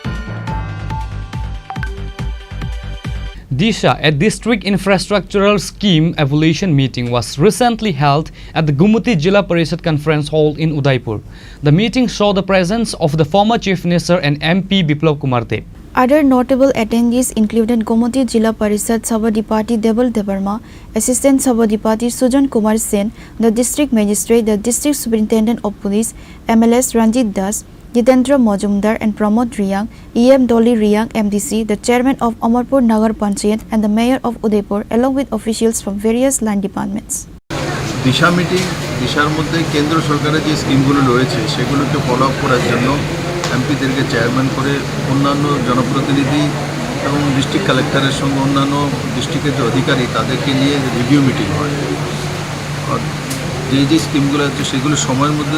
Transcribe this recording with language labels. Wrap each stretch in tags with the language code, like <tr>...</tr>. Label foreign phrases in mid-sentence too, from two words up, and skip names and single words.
<en>Disha, a district infrastructural scheme evaluation meeting was recently held at the Gumuti Jilla Parishad Conference Hall in Udaipur. The meeting saw the presence of the former Chief Minister and MP Biplav Kumar Deb. Other notable attendees included Gumuti Jilla Parishad Sabadipati Debal Debarma, Assistant Sabadipati Sujan Kumar Sen, the District Magistrate, the District Superintendent of Police, MLS Ranjit Das, Jitendra Mojumdar and Pramod Riyang, EM Dolly Riyang MDC, the Chairman of Amarpur Nagar Panchayat and the Mayor of Udaipur along with officials from various land departments.</en> <bn>দিশা মিটিং দিশার মধ্যে কেন্দ্র সরকারের যে স্কিমগুলো রয়েছে সেগুলোকে</bn> <en>follow up</en> <bn>করার জন্য এমপিদেরকে চেয়ারম্যান করে অন্যান্য জনপ্রতিনিধি এবং</bn> <en>district collector's</en> <bn>সঙ্গে অন্যান্য ডিস্ট্রিক্টের যে অধিকারী তাদেরকে নিয়ে</bn> <en>review meeting</en> <bn>হয় আর যে স্কিমগুলো আছে সেগুলো সময়ের মধ্যে</bn>